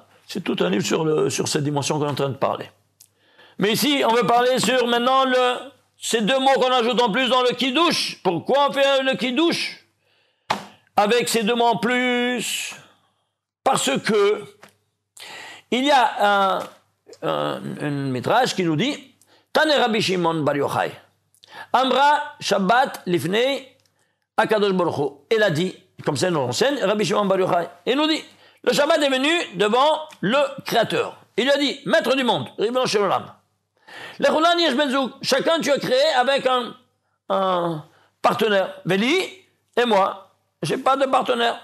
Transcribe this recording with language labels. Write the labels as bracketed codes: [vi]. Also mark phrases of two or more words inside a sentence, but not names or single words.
[fr] C'est tout un livre sur cette dimension qu'on est en train de parler. Mais ici, on veut parler sur maintenant ces 2 mots qu'on ajoute en plus dans le Kiddush. Pourquoi on fait le Kiddush avec ces 2 mots en plus? Parce que il y a un midrash qui nous dit [he] תני רבי שמעון בר יוחאי אמרה שבת לפני הקדוש ברוך הוא. [fr] Il a dit, comme ça nous enseigne, Rabbi Shimon Bar Yochai. Il nous dit le Shabbat est venu devant le Créateur. Il lui a dit, maître du monde, [he] ריבונו של עולם, לכולן יש בן זוג, [fr] chacun tu as créé avec un partenaire. Veli et moi, j'ai pas de partenaire.